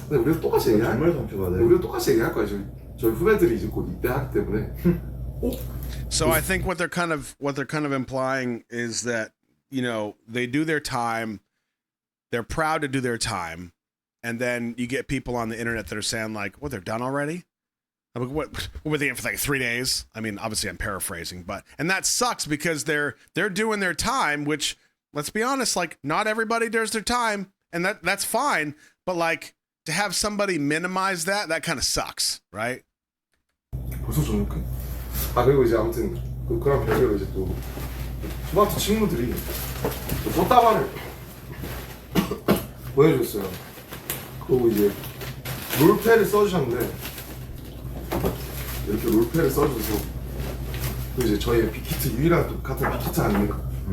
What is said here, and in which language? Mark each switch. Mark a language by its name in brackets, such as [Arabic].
[Korean] 근데 우리도 똑같이 얘기할 정말 상처받아요. 우리도 똑같이 얘기할 거야. 저희 후배들이 이제 곧 입대하기 때문에. [English] So I think what they're kind of implying is that, you know, they do their time, they're proud to do their time, and then you get people on the internet that are saying like, "What, they're done already?" I'm like, what were they in for like 3 days? I mean, obviously I'm paraphrasing, and that sucks because they're doing their time, which, let's be honest, like not everybody does their time, and that's fine, but like to have somebody minimize that kind of sucks, right? [Korean] 벌써 저녁해? 그리고 이제 아무튼 그런 별개로 이제 또 초등학교 친구들이 또 꽃다발을 보내줬어요. 그리고 이제 롤패를 써주셨는데 이렇게 롤패를 써줘서 또 이제 저희의 빅히트 유일한 또 같은 빅히트 아닙니까?